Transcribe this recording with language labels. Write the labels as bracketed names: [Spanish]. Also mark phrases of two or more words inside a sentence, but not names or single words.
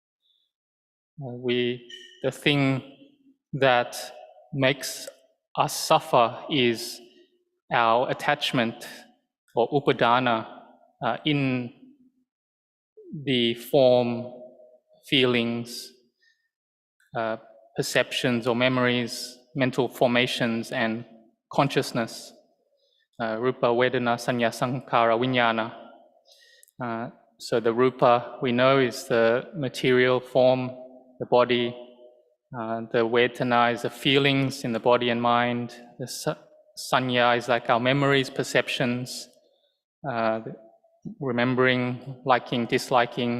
[English] The thing that makes us suffer is our attachment or upadana in the form, feelings, perceptions or memories, mental formations and consciousness, [Pali] rupa, vedana, sanya, sankhara, vijnana. [English] So the rupa we know is the material form, the body. The vedana is the feelings in the body and mind. The sanya is like our memories, perceptions, remembering, liking, disliking.